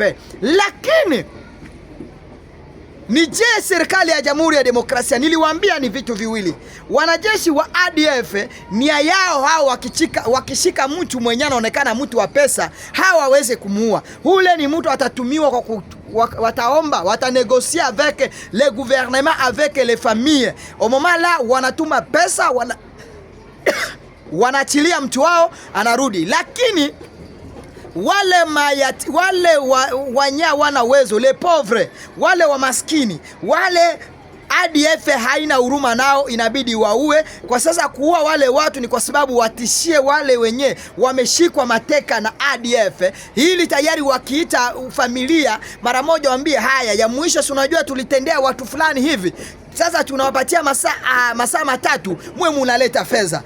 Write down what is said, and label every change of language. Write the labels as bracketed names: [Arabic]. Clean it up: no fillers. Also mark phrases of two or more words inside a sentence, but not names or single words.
[Swahili] Lakini ni je, serikali ya Jamhuri ya Demokrasia, niliwaambia ni vitu viwili. Wanajeshi wa ADF nia yao hao, wakishika mtu mwenye anaonekana mtu wa pesa, hawaweze kumuua. Ule ni mtu atatumiwa kwa wataomba, watanegosia [French] avec le gouvernement, avec les familles. Au moment là [Swahili] wanatuma pesa, wanaachilia mtu wao anarudi. Lakini wale wanya wana uwezo, [French] le pauvre, [Swahili] wale wa maskini, wale ADF haina huruma nao, inabidi waue. Kwa sasa kuua wale watu ni kwa sababu watishie wale wenye wameshikwa mateka na ADF. Hili tayari wakiita familia mara moja waambie haya ya mwisho, si unajua tulitendea watu fulani hivi, sasa tunawapatia masaa 3 mwe munaleta fedha.